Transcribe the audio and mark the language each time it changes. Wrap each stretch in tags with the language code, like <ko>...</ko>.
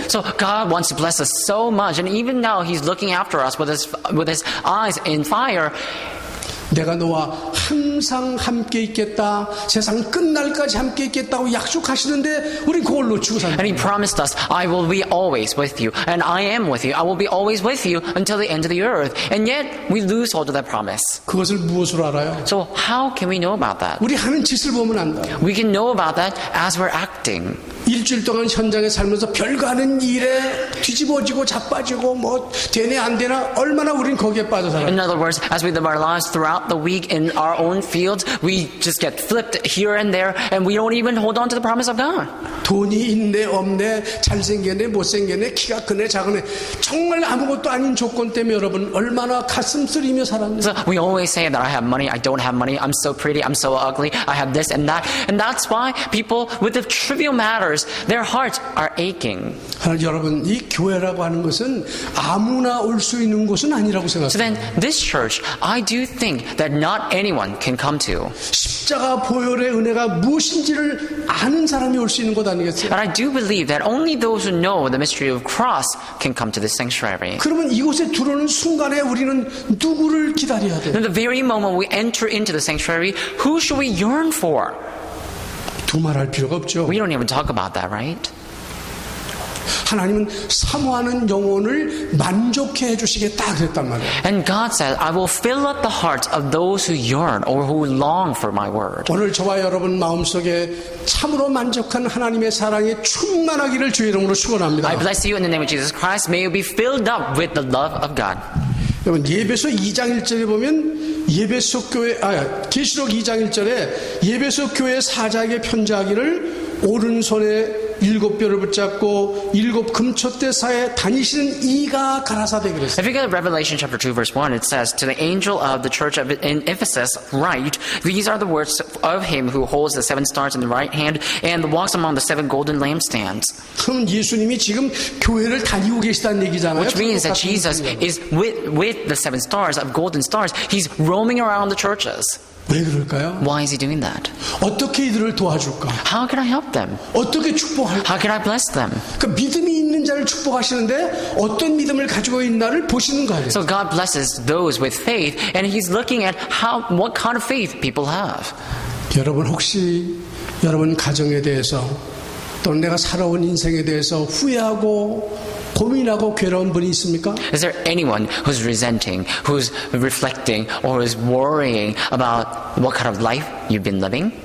<en>So God wants to bless us so much, and even now He's looking after us with His eyes in fire.</en> <ko>내가 너와 항상 함께 있겠다, 세상 끝날까지 함께 있겠다고 약속하시는데 우리 그걸 놓치고</ko> <en>And He</en> <ko>삽니다.</ko> <en>promised us, I will be always with you, and I am with you. I will be always with you until the end of the earth. And yet, we lose hold of that promise.</en> <ko>그것을 무엇으로 알아요?</ko> <en>So how can we know about that?</en> <ko>우리 하는 짓을 보면 안다.</ko> <en>We can know about that as we're acting.</en> <ko>일주일 동안 현장에 살면서 별거 아닌 일에 뒤집어지고 자빠지고 뭐 되네 안 되나 얼마나 우린 거기에 빠져 살아요.</ko> <en>In other words, as we live our lives throughout the week in our own fields, we just get flipped here and there, and we don't even hold on to the promise of God.</en> <ko>돈이 있네 없네 잘생겼네 못생겼네 키가 크네 작으네 정말 아무것도 아닌 조건 때문에 여러분 얼마나 가슴 쓰리며 살았는지.</ko> <en>So we always say that I have money, I don't have money, I'm so pretty, I'm so ugly, I have this and that. And that's why people with the trivial matters, their hearts are aching.</en> <ko>하나 여러분 이 교회라고 하는 것은 아무나 올 수 있는 곳은 아니라고</ko> <en>So</en> <ko>생각해요.</ko> <en>then this church, I do think that not anyone can come to.</en> <ko>십자가 보혈의 은혜가 무엇인지를 아는 사람이 올 수 있는 곳 아니겠어요?</ko> <en>But I do believe that only those who know the mystery of cross can come to this sanctuary.</en> <ko>그러면 이곳에 들어오는 순간에 우리는 누구를 기다려야 돼요?</ko> <en>In the very moment we enter into the sanctuary, who should we yearn for?</en> <ko>두말할 필요가 없죠.</ko> <en>We don't even talk about that, right?</en> <ko>하나님은 사모하는 영혼을 만족해 해주시겠다 그랬단 말이에요.</ko> <en>And God said, I will fill up the hearts of those who yearn or who long for my word.</en> <ko>오늘 저와 여러분 마음속에 참으로 만족한 하나님의 사랑이 충만하기를 주의 이름으로 축원합니다.</ko> <en>I bless you in the name of Jesus Christ. May you be filled up with the love of God.</en> <ko>여러분 예배소 2장 1절에 보면 계시록 2장 1절에 예배소 교회 사자에게 편지하기를 오른손에 7뼈를 붙잡고 7 금촛대사에 다니시는 이가 가라사대 그랬어요.</ko> <en>If you get Revelation chapter 2 verse 1, it says, to the angel of the church in Ephesus, write, these are the words of him who holds the 7 stars in the right hand and walks among the 7 golden lampstands.</en> <ko>그럼 예수님이 지금 교회를 다니고 계시다는 얘기잖아요.</ko> <en>Which means that Jesus is with the 7 stars of golden stars. He's roaming around the churches.</en> <ko>왜 그럴까요?</ko> <en>Why is he doing that?</en> <ko>어떻게 이들을 도와줄까?</ko> <en>How can I help them?</en> <ko>어떻게 축복할까?</ko> <en>How can I bless them?</en> <ko>그 믿음이 있는 자를 축복하시는데 어떤 믿음을 가지고 있나를 보시는 거예요.</ko> <en>So God blesses those with faith, and He's looking at what kind of faith people have.</en> <ko>여러분 혹시 여러분 가정에 대해서 또는 내가 살아온 인생에 대해서 후회하고 고민하고 괴로운 분이 있습니까?</ko> <en>Is there anyone who's resenting, who's reflecting, or is worrying about what kind of life you've been living?</en>